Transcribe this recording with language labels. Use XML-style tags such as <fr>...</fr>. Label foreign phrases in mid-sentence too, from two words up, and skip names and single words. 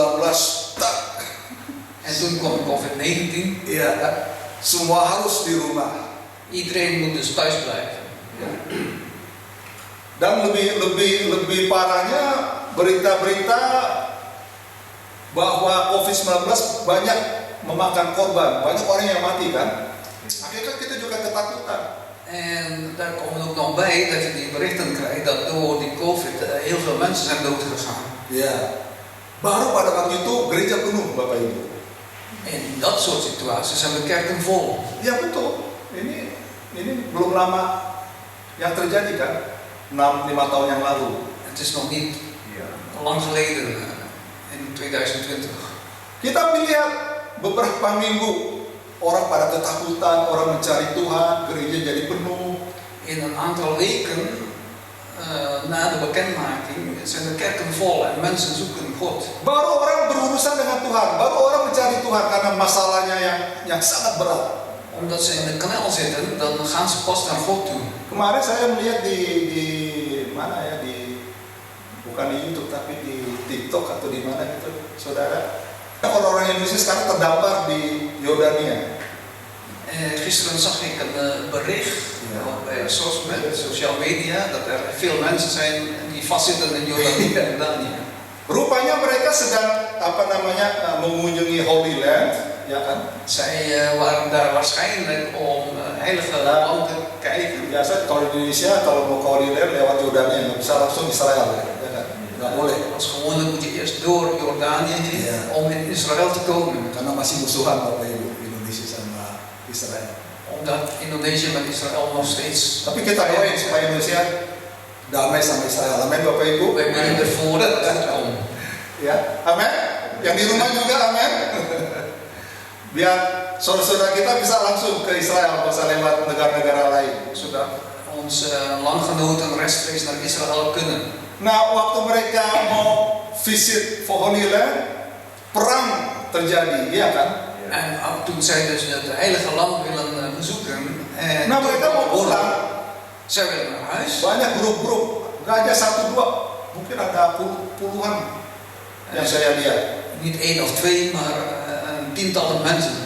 <nl>Tak. En toen kwam COVID-19.</nl> <id>Iya kan? Semua harus di rumah.</id> <nl>Iedereen moet dus thuis blijven.</nl> <id>Dan lebih parahnya berita-berita bahwa COVID-19 banyak memakan korban, banyak orang yang mati kan. Akhirnya kita juga ketakutan.</id> <nl>En daar komt ook nog bij dat je die berichten krijgt dat door die COVID heel veel mensen zijn doodgegaan.</nl> <id>Ya, baru pada waktu itu gereja penuh Bapak Ibu.</id> <nl>En in dat soort situaties zijn de kerken vol.</nl> <id>Ya betul. Ini belum lama yang terjadi kan, 5 tahun yang lalu.</id> <nl>Het is nog niet lang geleden, in 2020.</nl> <id>Kita melihat beberapa minggu orang pada ketakutan, orang mencari Tuhan, gereja jadi penuh.</id> <nl>In een aantal weken na de bekendmaking zijn de kerken vol en mensen zoeken God.</nl> <id>Baru orang berurusan dengan Tuhan, baru orang mencari Tuhan karena masalahnya yang sangat berat.</id> <nl>Omdat ze in de knel zitten, dan gaan ze pas naar God toe.</nl> <id>Kemarin saya melihat di mana ya, bukan di YouTube tapi di TikTok atau di mana gitu, saudara. Orang-orang Indonesia sekarang terdampar di Yordania.</id> <nl>Gisteren zag ik een bericht bij</nl> <en>social media</en> <nl>dat er veel mensen zijn die vastzitten in Jordanië.</nl> <id>Rupanya mereka sedang mengunjungi Holy Land, ya kan?</id> <nl>Zij waren daar waarschijnlijk om heilige land te kijken.</nl> <id>Biasa kalau di Indonesia kalau mau ke Holy Land lewat Yordania, nggak bisa langsung Israel, ya kan? Nggak boleh.</id> <nl>Als gewoonlijk moet je eerst door Jordanië heen om in Israël te komen.</nl> <id>Karena masih musuhan Bapak Ibu Indonesia sama Israel.</id> <nl>Omdat Indonesië met Israël nog steeds.</nl> <id>Tapi kita doain supaya Indonesia damai sama Israel. Amin Bapak Ibu.</id> <nl>Wij bidden ervoor dat het goed komt.</nl> <id>Ya, amin. Yang di rumah juga amin. Biar saudara-saudara kita bisa langsung ke Israel, bisa lewat negara-negara lain.</id> <nl>Zodat onze landgenoten rechtstreeks naar Israël kunnen.</nl> <id>Nah, waktu mereka mau visit Holy Land, perang terjadi, iya kan?</id> <nl>En toen zij dus het heilige land willen bezoeken, en</nl> <id>Nah, mereka mau pulang.</id> <nl>zij willen naar huis.</nl> <id>Banyak grup-grup, gak aja 1-2, mungkin ada puluhan yang saya lihat.</id> <nl>Niet één of twee, maar tientallen mensen.</nl>